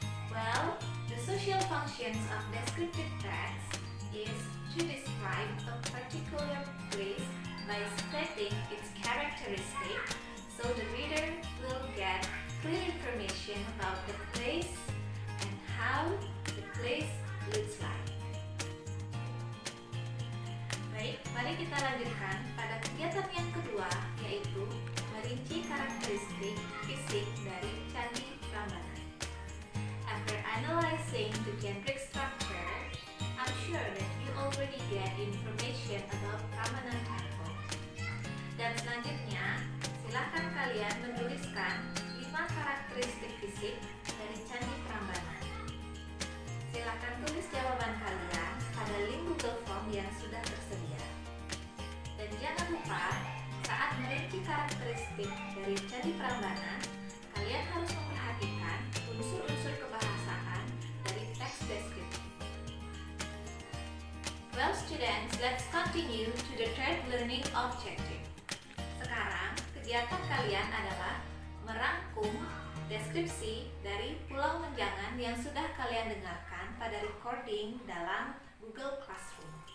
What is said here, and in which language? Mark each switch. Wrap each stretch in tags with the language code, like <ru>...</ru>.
<en>Well, the social functions of descriptive text is to describe a particular place by stating its characteristic, so the reader will get clear information about the place and how the place looks like.</en> <id>Baik, mari kita lanjutkan pada kegiatan yang kedua, yaitu merinci karakteristik fisik dari Candi Prambanan.</id> <en>After analyzing the generic structure, I'm sure that you already get information about Prambanan Temple.</en> <id>Dan selanjutnya, silakan kalian menuliskan 5 karakteristik fisik dari Candi Prambanan. Silakan tulis jawaban kalian pada link Google Form yang sudah tersedia. Dan jangan lupa, saat merinci karakteristik dari Candi Prambanan, kalian harus memperhatikan unsur-unsur kebahasaan dari teks deskriptif.</id> <en>Well students, let's continue to the third learning objective.</en> <id>Sekarang, kegiatan kalian adalah merangkum deskripsi dari Pulau Menjangan yang sudah kalian dengarkan pada recording dalam Google Classroom.</id>